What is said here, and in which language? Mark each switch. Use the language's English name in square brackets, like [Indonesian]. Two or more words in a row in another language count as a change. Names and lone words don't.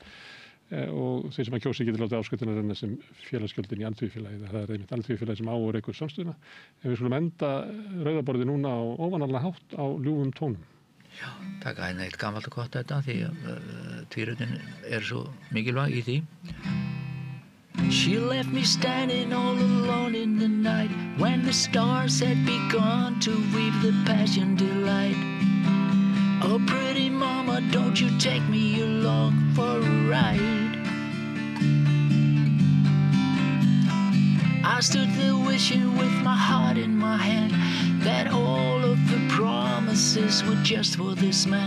[Icelandic] Og þeir sem að kjósi getur látið áskriftina renna sem félagsgjöldin í Alþýðufélagið. Það er einmitt Alþýðufélagið sem á og rekur samstöðuna. En við skulum enda rauðaborðið núna á óvanalega hátt á ljúfum tónum. Já, taka hérna eitt gamalt og gott þetta því tvírutin svo mikilvæg í því. [English] She left me standing all alone in the night when the stars had begun to weave the passion delight. Oh, pretty mama, don't you take me along for a ride. I stood there wishing with my heart in my hand that all of the promises were just for this man.